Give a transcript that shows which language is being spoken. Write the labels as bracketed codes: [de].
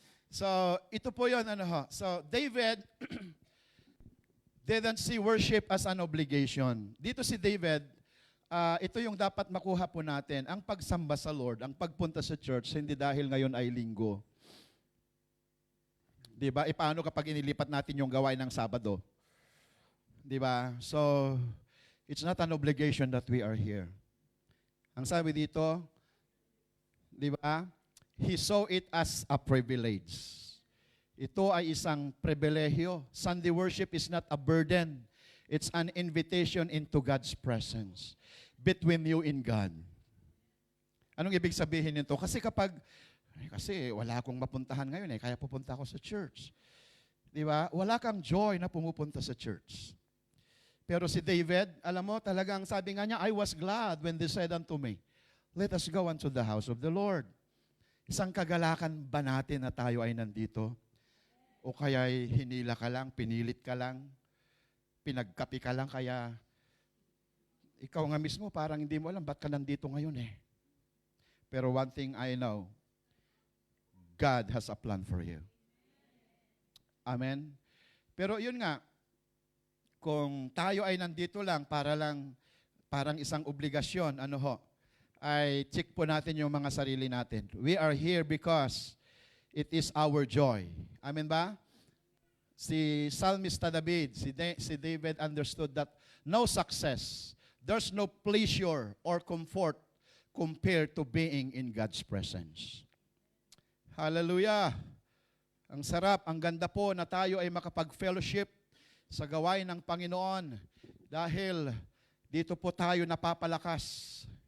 [en] So, [tl] ito po yun, [en] So, David didn't see worship as an obligation. [tl] Dito si David, ito yung dapat makuha po natin. Ang pagsamba sa Lord, ang pagpunta sa church, hindi dahil ngayon ay linggo. Diba? Paano kapag inilipat natin yung gawain ng Sabado? Diba? [en] So, it's not an obligation that we are here. [tl] Ang sabi dito, diba? [en] He saw it as a privilege. [tl] Ito ay isang pribilehyo. [en] Sunday worship is not a burden. It's an invitation into God's presence between you and God. [tl] Anong ibig sabihin nito? Kasi wala akong mapuntahan ngayon kaya pupunta ako sa church. Di ba? Wala kang joy na pumupunta sa church. Pero si David, alam mo, talagang sabi nga niya, [en] I was glad when they said unto me, let us go unto the house of the Lord. [tl] Isang kagalakan ba natin na tayo ay nandito? O kaya'y hinila ka lang, pinilit ka lang, pinagkapi ka lang, kaya ikaw nga mismo parang hindi mo alam ba't ka nandito ngayon Pero [en] one thing I know, God has a plan for you. [tl] Amen? Pero yun nga, kung tayo ay nandito lang, parang isang obligasyon, ay check po natin yung mga sarili natin. [en] We are here because it is our joy. Amen ba? Si Psalmista David, si David understood that no success, there's no pleasure or comfort compared to being in God's presence. Hallelujah! [tl] Ang sarap, ang ganda po na tayo ay makapag-fellowship sa gawain ng Panginoon dahil dito po tayo napapalakas.